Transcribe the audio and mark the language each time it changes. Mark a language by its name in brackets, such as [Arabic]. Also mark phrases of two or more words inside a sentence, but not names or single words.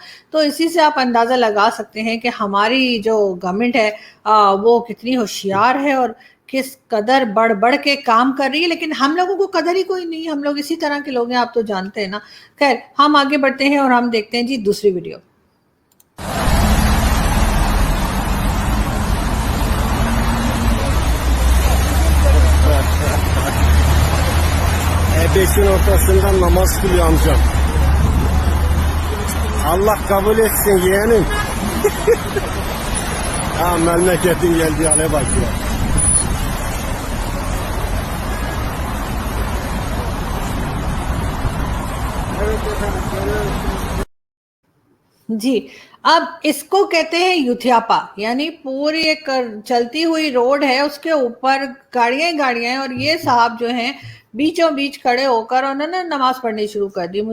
[Urdu] تو اسی سے آپ اندازہ لگا سکتے ہیں کہ ہماری جو گورنمنٹ ہے وہ کتنی ہوشیار ہے اور کس قدر بڑھ بڑھ کے کام کر رہی ہے. لیکن ہم لوگوں کو قدر ہی کوئی نہیں، ہم لوگ اسی طرح کے لوگ ہیں، آپ تو جانتے ہیں نا. خیر ہم آگے بڑھتے ہیں اور ہم دیکھتے ہیں جی دوسری ویڈیو. [Turkish] Beşin ortasında namaz kılıyor amcam. Allah kabul etsin yeğenim. Ha memleketin geldiği hale bak ya. [Urdu] جی اب اس کو کہتے ہیں یوتھیاپا، یعنی پوری ایک چلتی ہوئی روڈ ہے، اس کے اوپر گاڑیاں گاڑیاں ہیں، اور یہ صاحب جو ہیں بیچوں بیچ کھڑے ہو کر انہوں نے نماز پڑھنی شروع کر دی.